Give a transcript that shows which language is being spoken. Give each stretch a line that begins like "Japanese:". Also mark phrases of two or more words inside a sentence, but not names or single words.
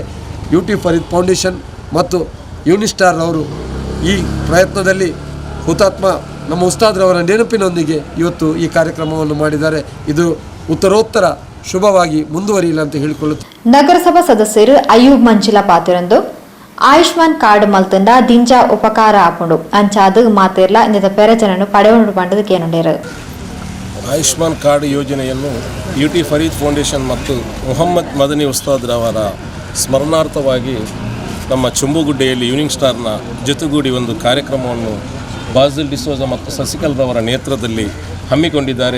Kannada: UT ಫರೀದ್ ಫೌಂಡೇಶನ್ ಮತ್ತು ಯೂನಿಸ್ಟಾರ್ ಅವರು ಈ ಪ್ರಯತ್ನದಲ್ಲಿ ಹುತಾತ್ಮ ನಮ್ಮ ಉಸ್ತಾದ್ರವರ ನೆನಪಿನೊಂದಿಗೆ ಇವತ್ತು ಈ ಕಾರ್ಯಕ್ರಮವನ್ನು ಮಾಡಿದ್ದಾರೆ. ಇದು ಉತ್ತರೋತ್ತರ ಶುಭವಾಗಿ ಮುಂದುವರಿಯಲಿ ಅಂತ ಹೇಳಿಕೊಳ್ಳುತ್ತಾರೆ.
Tulu: ನಗರಸಭಾ ಸದಸ್ಯರು ಅಯ್ಯೂಬ್ ಮಂಚಿಲ ಪಾತಿರಂದು ಆಯುಷ್ಮಾನ್ ಕಾರ್ಡ್ ಮಲ್ತಂಡ ದಿಂಜ ಉಪಕಾರ ಆಪುಂಡು ಅಂಚಾದು ಮಾತೆರ್ಲ ಇಂದ ಪೆರಚನನ್ನು ಪಡೆಯುಂಡು ಪಂಡದು ಕೇನುಂಡೇರು.
Kannada: ಆಯುಷ್ಮಾನ್ ಕಾರ್ಡ್ ಯೋಜನೆಯನ್ನು UT ಫರೀದ್ ಫೌಂಡೇಶನ್ ಮತ್ತು ಮೊಹಮ್ಮದ್ ಮದನಿ ಉಸ್ತಾದ್ರವರ ಸ್ಮರಣಾರ್ಥವಾಗಿ ನಮ್ಮ ಚುಂಬುಗುಡ್ಡೆಯಲ್ಲಿ ಈವ್ನಿಂಗ್ ಸ್ಟಾರ್ನ ಜೊತೆಗೂಡಿ ಒಂದು ಕಾರ್ಯಕ್ರಮವನ್ನು ಬಾಜಿಲ್ ಡಿಸೋಜ ಮತ್ತು ಶಶಿಕಲ್ರವರ ನೇತೃತ್ವದಲ್ಲಿ ಹಮ್ಮಿಕೊಂಡಿದ್ದಾರೆ.